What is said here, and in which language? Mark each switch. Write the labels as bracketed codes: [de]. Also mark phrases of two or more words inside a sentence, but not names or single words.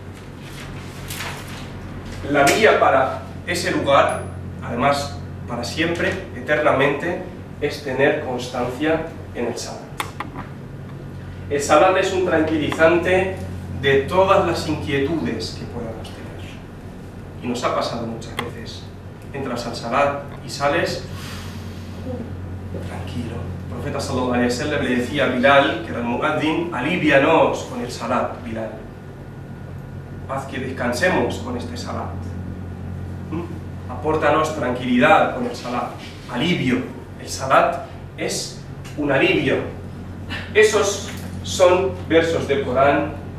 [es] La vía para ese lugar, además para siempre, eternamente, es tener constancia en el salat. El salat es un tranquilizante de todas las inquietudes que podamos tener. Y nos ha pasado muchas veces. Entras al salat y sales tranquilo. El profeta [ar] صلى الله عليه وسلم [es] le decía a Bilal, que era el muaddin, alivianos con el salat, Bilal. Haz que descansemos con este salat. Apórtanos tranquilidad con el salat, alivio. El salat es un alivio. Esos son versos del Corán.